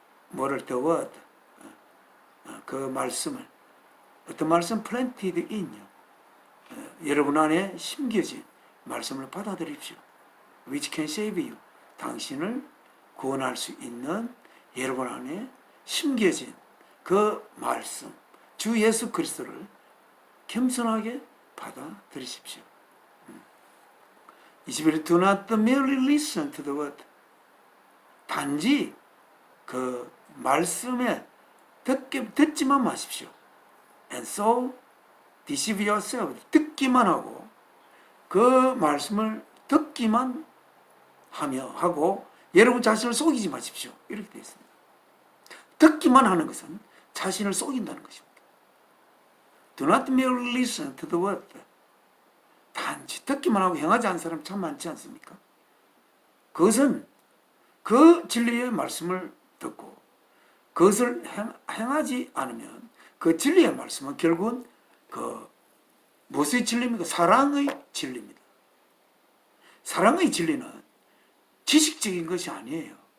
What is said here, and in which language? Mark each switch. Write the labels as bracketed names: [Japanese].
[Korean] 뭐를 [English] the word [Korean] 그 말씀을 어떤 말씀 [English] planted in [Korean] 요 여러분 안에 심겨진 말씀을 받아들이십시오. [English] which can save you [Korean] 당신을 구원할 수 있는 여러분 안에 심겨진 그 말씀 주 예수 그리스도를 겸손하게 받아들이십시오. 21. [English] Do not merely listen to the word. [Korean] 단지 그 말씀에 듣지만 마십시오. [English] And so deceive yourself. [Korean] 듣기만 하고 그 말씀을 듣기만 하고 여러분 자신을 속이지 마십시오. 이렇게 되어 있습니다. 듣기만 하는 것은 자신을 속인다는 것입니다. [English] Do not merely listen to the word. [Korean] 단지 듣기만 하고 행하지 않는 사람 참 많지 않습니까? 그것은 그 진리의 말씀을 듣고 그것을 행하지 않으면 그 진리의 말씀은 결국은 그 무엇의 진리입니까? 사랑의 진리입니다. 사랑의 진리는 지식적인 것이 아니에요.